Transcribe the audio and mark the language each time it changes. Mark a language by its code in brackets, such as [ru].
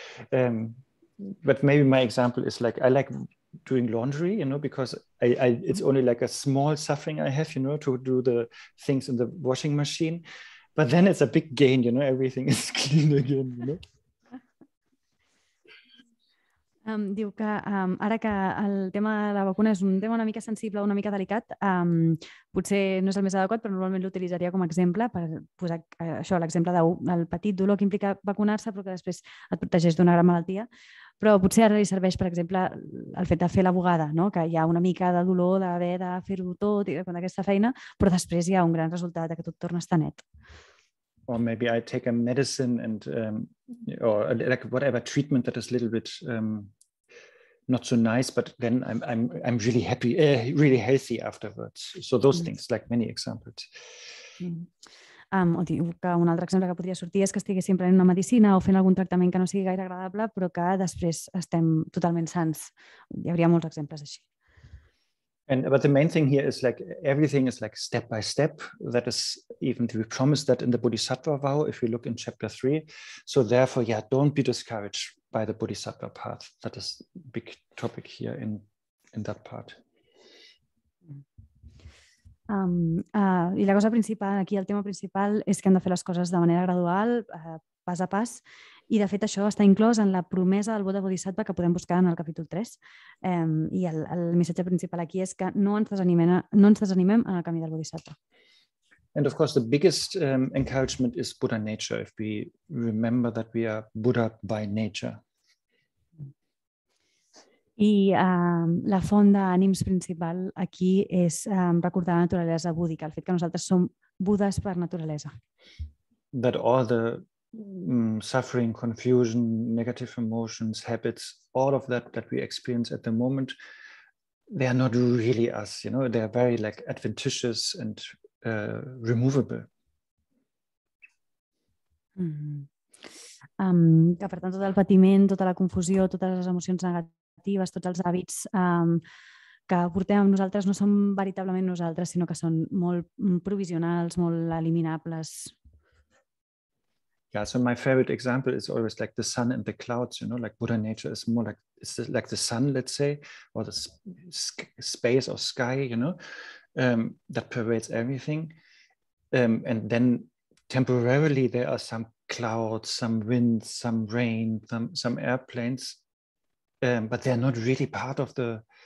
[en] But maybe my example is like, I like doing laundry, because it's only like a small suffering I have, to do the things in the washing machine. But then it's a big gain, everything is clean again, [ca] Diu que ara que el tema de la vacuna és un tema una mica sensible, una mica delicat, potser no és el més adequat, però normalment l'utilitzaria com a exemple per posar això, l'exemple del petit dolor que implica vacunar-se, però que després et protegeix d'una gran malaltia. Però potser ara li serveix, per exemple, el fet de fer la bugada, que hi ha una mica de dolor d'haver de fer-ho tot i d'aquesta feina, però després hi ha un gran resultat que tot torna a estar net. [en] Or maybe I take a medicine and or like whatever treatment that is a little bit not so nice, but then I'm really happy, really healthy afterwards. So those things, like many examples. [ca] O diu que un altre exemple que podria sortir és que estiguéssim prenent una medicina o fent algun tractament que no sigui gaire agradable, però que després estem totalment sans. Hi hauria molts exemples així. [en] But the main thing here is like everything is like step by step. That is even we promised that in the Bodhisattva vow if we look in chapter 3. So therefore, don't be discouraged by the Bodhisattva path. That is a big topic here in that part. [ca] I la cosa principal, aquí el tema principal és que hem de fer les coses de manera gradual, pas a pas, i de fet això està inclòs en la promesa del vot de Bodhisattva que podem buscar en el capítol 3. I el missatge principal aquí és que no ens desanimem en el camí del Bodhisattva. [en] And of course the biggest encouragement is Buddha nature, if we remember that we are Buddha by nature. [ca] I la font d'ànims principal aquí és recordar la naturalesa búdica, el fet que nosaltres som budes per naturalesa. [en] That all the suffering, confusion, negative emotions, habits, all of that we experience at the moment, they are not really us, they are very like adventitious and removable. [ca] Que per tant tot el patiment, tota la confusió, totes les emocions negatives, tots els hàbits que portem amb nosaltres no són veritablement nosaltres, sinó que són molt provisionals, molt eliminables. [en] Yeah, so my favorite example is always like the sun and the clouds, like Buddha nature is more like, it's like the sun, let's say, or the space or sky, that pervades everything. And then temporarily there are some clouds, some winds, some rain, some airplanes, but they're not really part of the